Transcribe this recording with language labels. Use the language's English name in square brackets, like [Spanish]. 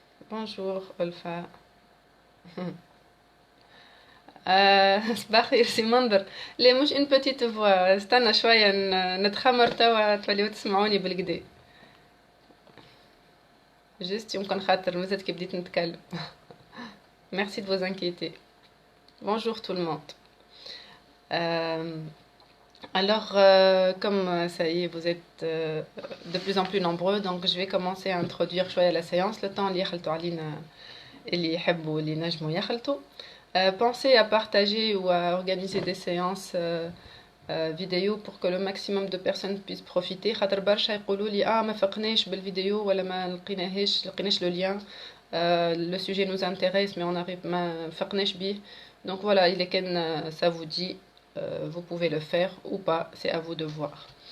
[Arabic] بونجور ألفا. صباح الخير سي منظر. لا مش [French] ان بوتيت فوا، [Arabic] استنى شوية نتخمر توا توليو تسمعوني بالكدا. جست يمكن خاطر مازلت كي بديت نتكلم. [French] Merci de vous inquiéter. Bonjour tout le monde. Alors, comme ça y est, vous êtes de plus en plus nombreux, donc je vais commencer à introduire [Arabic] شوية [French] la séance, le temps [Arabic] اللي يخلطوا علينا اللي يحبوا اللي نجموا يخلطوا. [French] Pensez à partager ou à organiser des séances vidéo pour que le maximum de personnes puissent profiter. [Arabic] خاطر برشا يقولوا لي ما فقناش بالفيديو ولا ما لقيناش [French] le lien. Le sujet nous intéresse mais on arrive [Arabic] ما فقناش بيه. [French] Donc voilà, il est que ça vous dit, vous pouvez le faire ou pas, c'est à vous de voir.